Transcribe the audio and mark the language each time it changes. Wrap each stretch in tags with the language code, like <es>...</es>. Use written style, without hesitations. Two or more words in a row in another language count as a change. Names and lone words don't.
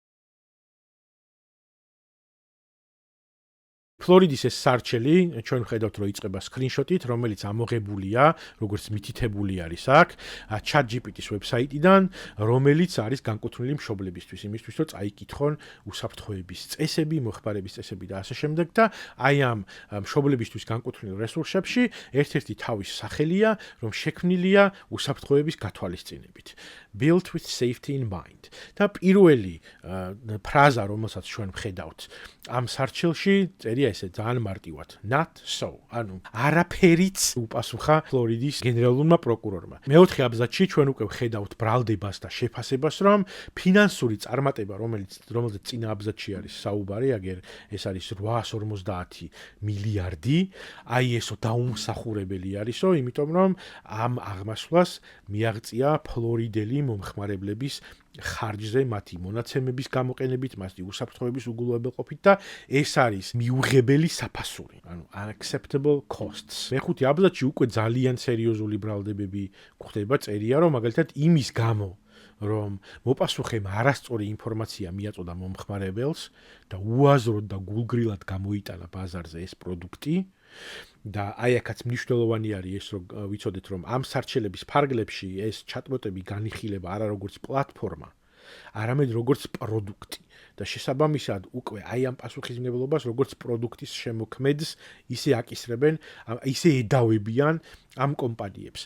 <ka>ფლორიდის ეს სარჩელი, ჩვენ ვხედავთ, რომ იწყება სკრინშოტით, რომელიც ამოღებულია, როგორც მითითებული არის აქ, ChatGPT-ის ვებსაიტიდან, რომელიც არის განკუთვნილი მშობლებისთვის, იმისთვის, რომ წაიკითხონ უსაფრთხოების წესები, მოხმარების წესები და ასე შემდეგ და აი ამ მშობლებისთვის განკუთვნილ რესურსებში ერთ-ერთი თავის სახელია, რომ შექმნილია უსაფრთხოების გათვალისწინებით.</ka> <en>Built with safety in mind.</en> <ka>და პირველი ფრაზა, რომელსაც ჩვენ ვხედავთ ამ სარჩელში, წერია ესე ძალიან მარტივად.</ka> <en>Not so.</en> <ka>ანუ არაფერიც უპასუხა ფლორიდის გენერალურმა პროკურორმა. მეოთხე აბზაცში ჩვენ უკვე ვხედავთ ბრალდებას და შეფასებას, რომ ფინანსური წარმატება, რომელზეც წინა აბზაცში არის საუბარი, აგერ ეს არის 850 მილიარდი, აი ესო დაუმსახურებელი არისო, იმიტომ რომ ამ აღმასვლას მიაღწია ფლორიდელი მომხმარებლების ხარჯზე მათი მონაცემების გამოყენებით, მათი უსაფრთხოების უგულებელყოფით და ეს არის მიუღებელი საფასური, ანუ</ka> <en>unacceptable costs.</en> <ka>მეხუთე აბზაცში უკვე ძალიან სერიოზული ბრალდებები გვხდება, წერია რომ მაგალითად იმის გამო რომ მოპასუხემ არასწორი ინფორმაცია მიაწოდა მომხმარებელს და უაზროდ და გულგრილად გამოიტანა ბაზარზე ეს პროდუქტი და აი აქაც მნიშვნელოვანი არის ეს რომ ვიცოდეთ რომ ამ სარჩელების ფარგლებში ეს ჩატბოტები განიხილება არა როგორც პლატფორმა, არამედ როგორც პროდუქტი და შესაბამისად უკვე აი ამ პასუხისმგებლობას როგორც პროდუქტის შემოქმედს ისე აკისრებენ, ისე ედავებიან ამ კომპანიებს.</ka>